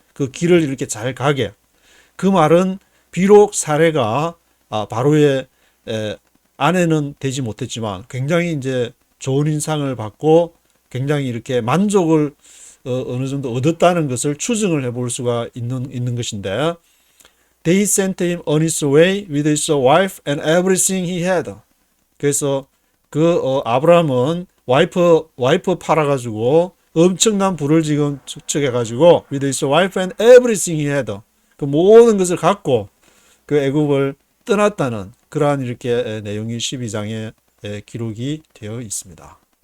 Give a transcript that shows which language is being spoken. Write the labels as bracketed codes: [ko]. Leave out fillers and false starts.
[ko] 그 길을 이렇게 잘 가게. 그 말은 비록 사례가 바로의 아내는 되지 못했지만 굉장히 이제 좋은 인상을 받고 굉장히 이렇게 만족을 어느 정도 얻었다는 것을 추정을 해볼 수가 있는 것인데, [en] They sent him on his way with his wife and everything he had. [ko] 그래서 아브라함은 와이프 팔아가지고 엄청난 부를 지금 축적해가지고 [en] with his wife and everything he had. [ko] 그 모든 것을 갖고 그 애굽을 떠났다는 그러한 이렇게 내용이 12장에 기록이 되어 있습니다.